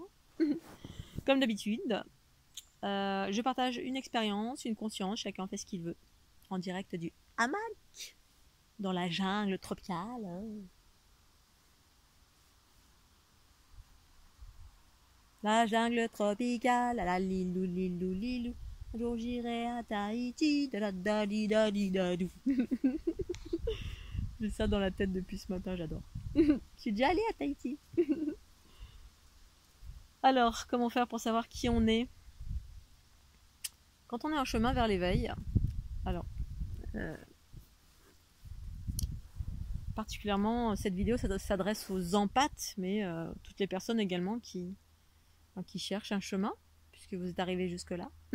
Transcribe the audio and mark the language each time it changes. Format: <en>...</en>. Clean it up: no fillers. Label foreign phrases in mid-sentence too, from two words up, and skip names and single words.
<fr>Comme d'habitude, je partage une expérience, une conscience, chacun fait ce qu'il veut, en direct du hamac, dans la jungle tropicale. La jungle tropicale, la lilou lilou lilou. Un jour j'irai à Tahiti, da da di da di da dou. J'ai ça dans la tête depuis ce matin, j'adore. Je suis déjà allée à Tahiti. Alors, comment faire pour savoir qui on est? Quand on est en chemin vers l'éveil, alors, particulièrement cette vidéo s'adresse aux empathes, mais toutes les personnes également qui cherchent un chemin, puisque vous êtes arrivés jusque-là.</fr>